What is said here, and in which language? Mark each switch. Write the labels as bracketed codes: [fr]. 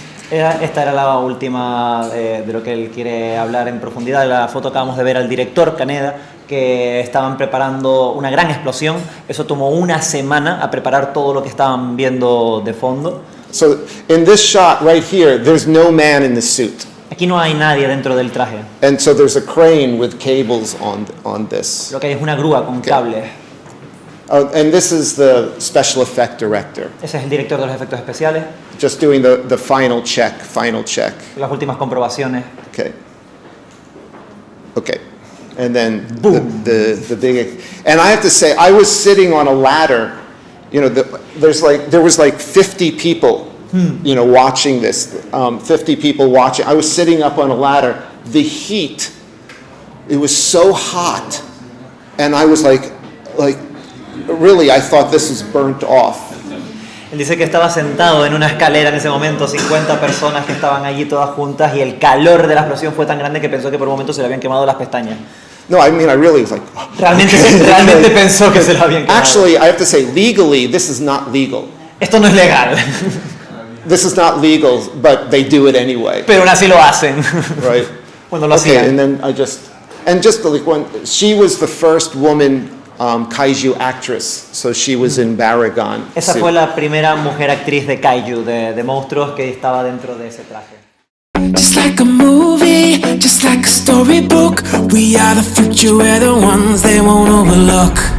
[es] Esta era la última de lo que él quiere hablar en profundidad. La foto acabamos de ver al director Kaneda, que estaban preparando una gran explosión. Eso tomó una semana a preparar todo lo que estaban viendo de fondo. [en] So in this shot right here, there's no man in the suit. [es] Aquí no hay nadie dentro del traje. [en] And so there's a crane with cables on this. [es] Lo que hay es una grúa con cables. [en] And this is the special effect director. [es] Ese es el director de los efectos especiales. [en] Just doing the final check. [es] Las últimas comprobaciones. [en] Okay. And then the big. And I have to say, I was sitting on a ladder. You know, there was like 50 people, you know, watching this. 50 people watching. I was sitting up on a ladder. The heat, it was so hot, and I was like, really, I thought this was burnt off. [es] Él dice que estaba sentado en una escalera en ese momento, 50 personas que estaban allí todas juntas, y el calor de la explosión fue tan grande que pensó que por un momento se le habían quemado las pestañas. [en] No, I mean, I really was like... [es] Realmente pensó que se lo habían quemado. [en] Actually, I have to say, legally, this is not legal. [es] Esto no es legal. [en] This is not legal, but they do it anyway. [es] Pero aún así lo hacen. [en] Right. [es] Bueno, lo hacían. [en] And then just like when she was the first woman kaiju actress, so she was in Baragon. [es] Esa fue la primera mujer actriz de kaiju, de monstruos, que estaba dentro de ese traje. [en] Just like a movie, just like a storybook, we are the future, we're the ones they won't overlook.